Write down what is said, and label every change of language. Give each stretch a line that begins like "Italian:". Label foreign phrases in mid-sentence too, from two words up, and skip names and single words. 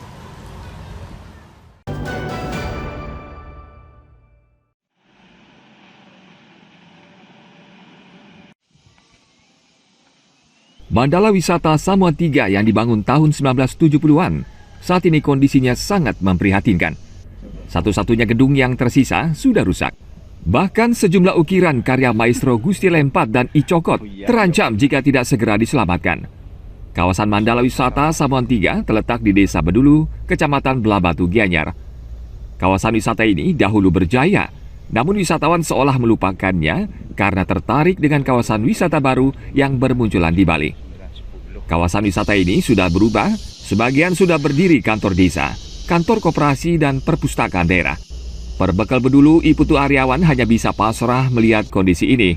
Indonesian: Mandala Wisata Samuan 3 yang dibangun tahun 1970-an, saat ini kondisinya sangat memprihatinkan. Satu-satunya gedung yang tersisa sudah rusak. Bahkan sejumlah ukiran karya maestro Gusti Lempat dan I Cokot terancam jika tidak segera diselamatkan. Kawasan Mandala Wisata Samuan 3 terletak di Desa Bedulu, Kecamatan Blabatu, Gianyar. Kawasan wisata ini dahulu berjaya, namun wisatawan seolah melupakannya karena tertarik dengan kawasan wisata baru yang bermunculan di Bali. Kawasan wisata ini sudah berubah, sebagian sudah berdiri kantor desa, kantor koperasi, dan perpustakaan daerah. Perbekal Bedulu, Iputu Aryawan hanya bisa pasrah melihat kondisi ini.